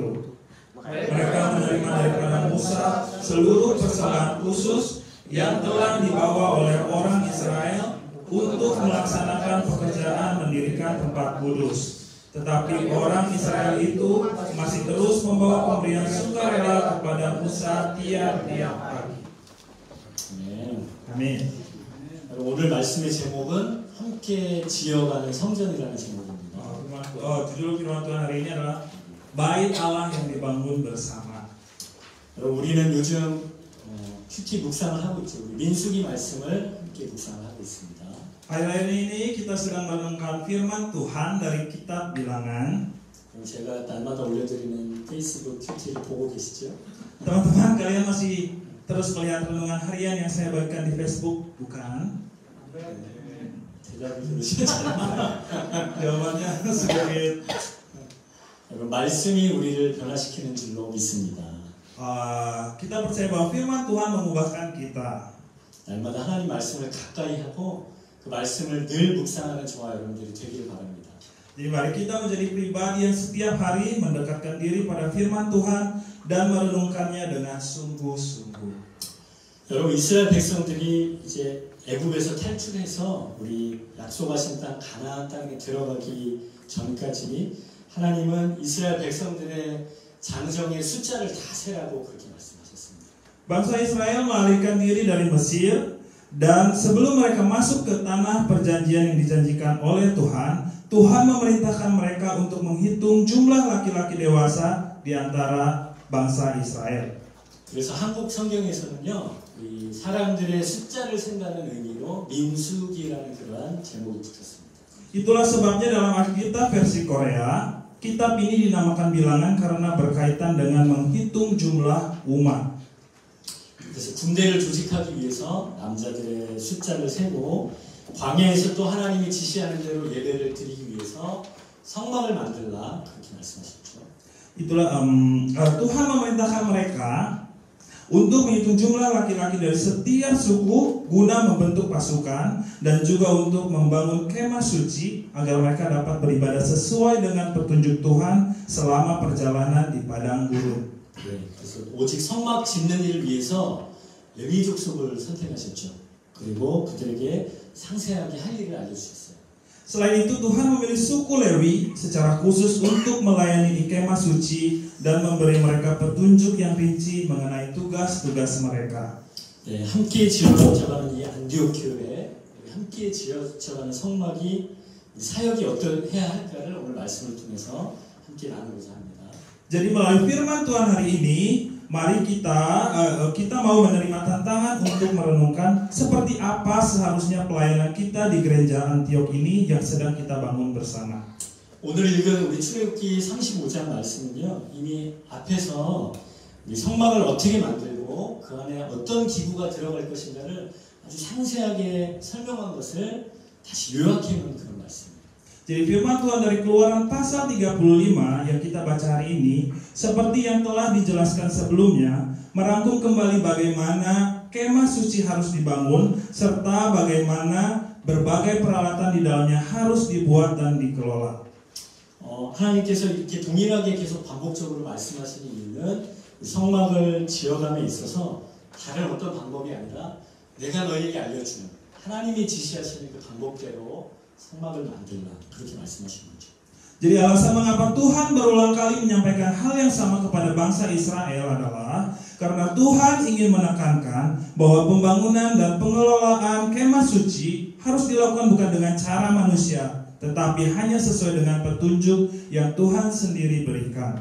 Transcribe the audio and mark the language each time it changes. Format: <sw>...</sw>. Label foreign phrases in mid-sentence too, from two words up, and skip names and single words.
<id>Mereka menerima daripada Musa seluruh persembahan khusus yang telah dibawa oleh orang Israel untuk melaksanakan pekerjaan mendirikan tempat kudus. Tetapi orang Israel itu masih terus membawa pemberian sukarela kepada Musa tiap-tiap pagi. Amin.</id> <ko>오늘 말씀의 제목은 함께 지어가는 성전이라는 제목입니다.</ko> <id>Judul firman Tuhan hari ini adalah Bait Allah yang dibangun bersama.</id> <ko>우리는 요즘 큐티 묵상을 하고 있죠. 우리 민수기 말씀을 함께 묵상을 하고 있습니다.</ko> <id>Hari ini kita sedang merenungkan firman Tuhan dari kitab Bilangan.</id> <ko>제가 날마다 올려드리는 페이스북 큐티를 보고 계시죠?</ko> <id>Teman-teman, kalian masih terus melihat renungan harian yang saya bagikan di Facebook, bukan?</id> <ko>대답을 들으시잖아요.</ko> <id>Jawabannya sedikit.</id> <ko>말씀이 우리를 변화시키는 줄로 믿습니다.</ko> <id>Kita percaya bahwa firman Tuhan mengubahkan kita.</id> <ko>날마다 하나님 말씀을 가까이 하고 그 말씀을 늘 묵상하는 저와 여러분들이 되기를 바랍니다.</ko> <id>Jadi mari kita menjadi pribadi yang setiap hari mendekatkan diri pada firman Tuhan dan merenungkannya dengan sungguh-sungguh.</id> <ko>여러분, 이스라엘 백성들이 이제 애굽에서 탈출해서 우리 약속하신 땅 가나안 땅에 들어가기 전까지 하나님은 이스라엘 백성들의 장정의 숫자를 다 세라고 그렇게 말씀하셨습니다.</ko> <id>Bangsa Israel melarikan diri dari Mesir dan sebelum mereka masuk ke tanah perjanjian yang dijanjikan oleh Tuhan, Tuhan memerintahkan mereka untuk menghitung jumlah laki-laki dewasa di antara bangsa Israel.</id> <ko>그래서 한국 성경에서는요, 이 사람들의 숫자를 센다는 의미로 민수기라는 그러한 제목이 붙었습니다.</ko> <id>Itulah sebabnya dalam Alkitab versi Korea, kitab ini dinamakan bilangan karena berkaitan dengan menghitung jumlah umat.</id> <ko>그래서 군대를 조직하기 위해서 남자들의 숫자를 세고 광야에서 또 하나님이 지시하는 대로 예배를 드리기 위해서 성막을 만들라 그렇게 말씀하셨죠.</ko> <id>Itulah Tuhan memerintahkan mereka untuk menghitung jumlah laki-laki dari setiap suku guna membentuk pasukan dan juga untuk membangun kemah suci agar mereka dapat beribadah sesuai dengan petunjuk Tuhan selama perjalanan di padang gurun.</id> <ko>네, 그래서 오직 성막 짓는 일을 위해서 레위 족속을 선택하셨죠. 그리고 그들에게 상세하게 할 일을 알려주셨어요.</ko> <id>Selain itu Tuhan memilih suku Lewi secara khusus untuk melayani di kemah suci dan memberi mereka petunjuk yang rinci mengenai tugas-tugas mereka.</id> <ko>네, 함께 지어져가는 이 안디오키오에 함께 지어져가는 성막이 사역이 어떠해야 할까를 오늘 말씀을 통해서 함께 나누고자 합니다.</ko> <id>Jadi melalui firman Tuhan hari ini, mari kita mau menerima tantangan untuk merenungkan seperti apa seharusnya pelayanan kita di gereja Antiok ini yang sedang kita bangun bersama.</id> <ko>오늘 읽은 우리 출애굽기 35장 말씀은요, 이미 앞에서 우리 성막을 어떻게 만들고 그 안에 어떤 기구가 들어갈 것인가를 아주 상세하게 설명한 것을 다시 요약해 놓은 그런 말씀입니다.</ko> <id>Jadi firman Tuhan dari Keluaran pasal 35 yang kita baca hari ini, seperti yang telah dijelaskan sebelumnya, merangkum kembali bagaimana kemah suci harus dibangun, serta bagaimana berbagai peralatan di dalamnya harus dibuat dan dikelola.</id> <ko>하나님께서 이렇게 동일하게 계속 반복적으로 말씀하시는 이유는 성막을 지어감에 있어서 다른 어떤 방법이 아니라 내가 너에게 알려주는 하나님이 지시하시는 그 방법대로 성막을 만들라 그렇게 말씀하시는 거죠.</ko> <id>Jadi alasan mengapa Tuhan berulang kali menyampaikan hal yang sama kepada bangsa Israel adalah karena Tuhan ingin menekankan bahwa pembangunan dan pengelolaan kemah suci harus dilakukan bukan dengan cara manusia, tetapi hanya sesuai dengan petunjuk yang Tuhan sendiri berikan.</id>